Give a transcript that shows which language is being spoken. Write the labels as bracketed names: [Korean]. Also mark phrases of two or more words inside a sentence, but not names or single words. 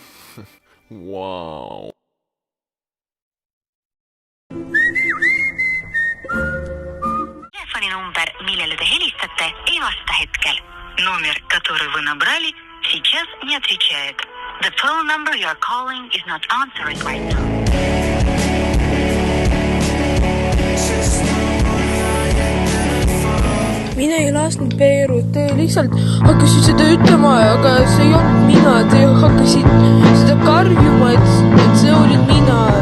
[English] Wow. [Estonian] Telefoninumber, millele te helistate, ei vasta hetkel. [Russian] Номер, который вы набрали, сейчас не отвечает. [English] The phone number you are calling is not answering right now. [Estonian] mina ei lasknud Peerut, te lihtsalt hakkasid seda ütlema, aga see ei olnud mina, te hakkasid seda karjuma, et see olin mina.